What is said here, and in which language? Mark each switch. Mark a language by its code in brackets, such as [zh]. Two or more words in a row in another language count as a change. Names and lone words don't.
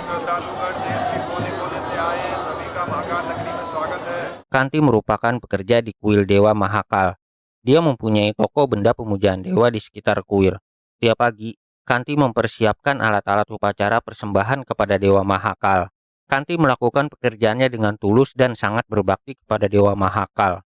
[hi] जादूगर देश के कोने-कोने से आए हैं, सभी का महाकाल नगरी में स्वागत है। [id] Kanti merupakan pekerja di kuil Dewa Mahakal. Dia mempunyai toko benda pemujaan dewa di sekitar kuil. Tiap pagi, Kanti mempersiapkan alat-alat upacara persembahan kepada Dewa Mahakal. Kanti melakukan pekerjaannya dengan tulus dan sangat berbakti kepada Dewa Mahakal.